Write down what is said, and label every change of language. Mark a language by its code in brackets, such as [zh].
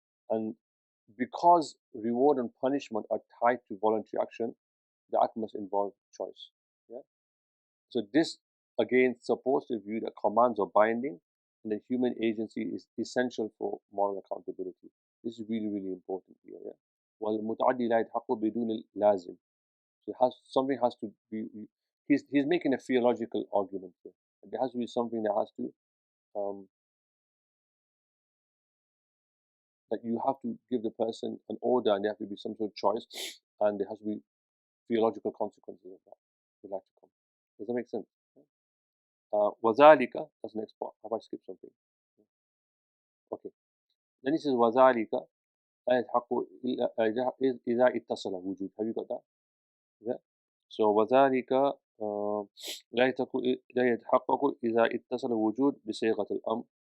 [en] And because reward and punishment are tied to voluntary action, the act must involve choice. Yeah. So this again supports the view that commands are binding and that human agency is essential for moral accountability. This is really, really important here. Yeah. [ar] والمتعدي لا يتحقق بدون اللازم. [en] So something has to be. He's making a theological argument here. There has to be something that has to that you have to give the person an order, and there have to be some sort of choice, and there has to be theological consequences of that. Would like to come. Does that make sense? وذلك, that's the next part. Have I skipped something? Okay. Then he says [ar] وذلك لا يتحقق إذا اتصل وجود. [en] Have you got that? Yeah. [ar] So وذلك لا يتحقق إذا اتصل وجود بصيغة الأمر.